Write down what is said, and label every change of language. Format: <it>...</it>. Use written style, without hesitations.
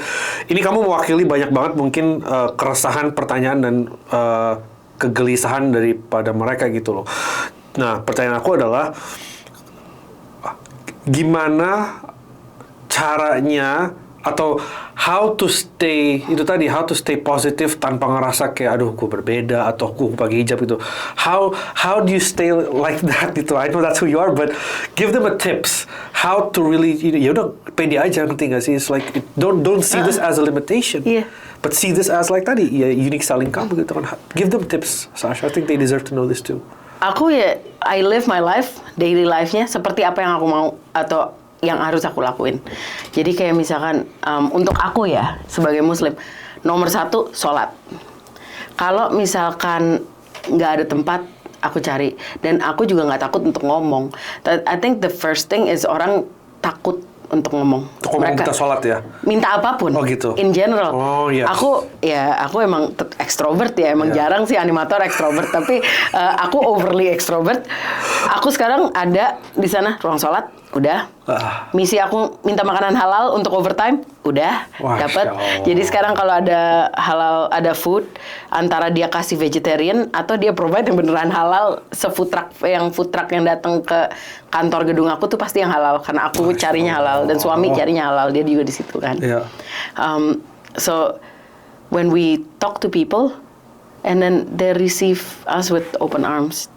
<id>But ini kamu mewakili banyak banget mungkin keresahan, pertanyaan, dan kegelisahan daripada mereka gitu loh. Nah, pertanyaan aku adalah gimana caranya, atau</id> <en>how to stay</en> <id>positif tanpa ngerasa kayak aduh gue berbeda atau gue pakai hijab gitu.</id> <en>How do you stay like that gitu? I know that's who you are, but give them a tips how to really</en> <id>ya udah pede aja, ngerti nggak sih?</id> <en>It's like don't see this as a limitation, but see this as like</en> <id>tadi ya</id> <en>unique selling kamu gitu kan. Give them tips, Sasha. I think they deserve to know this too.</en> <id>Aku</id> <en>I live my life,</en> <id>daily life-nya seperti apa yang aku mau atau yang harus aku lakuin. Jadi kayak misalkan untuk aku ya sebagai Muslim, nomor 1 sholat. Kalau misalkan nggak ada tempat, aku cari. Dan aku juga nggak takut untuk ngomong.</id> <en>I think the first thing is</en> <id>orang takut untuk ngomong. Kita sholat ya? Minta apapun. Oh gitu.</id> <en>In general.</en> <id>Oh iya. Aku emang ekstrovert ya. Emang jarang sih animator ekstrovert. Tapi aku overly ekstrovert. Aku sekarang ada di sana ruang sholat. Udah. Misi aku minta makanan halal untuk overtime. Udah. Dapat. Jadi sekarang kalau ada halal, ada food, antara dia kasih vegetarian atau dia provide yang beneran halal, food truck yang datang ke kantor gedung aku tuh pasti yang halal karena aku carinya halal dan suami carinya halal, dia juga di situ kan.</id> <en>Yeah. So when we talk to people and then they receive us with open arms.</en>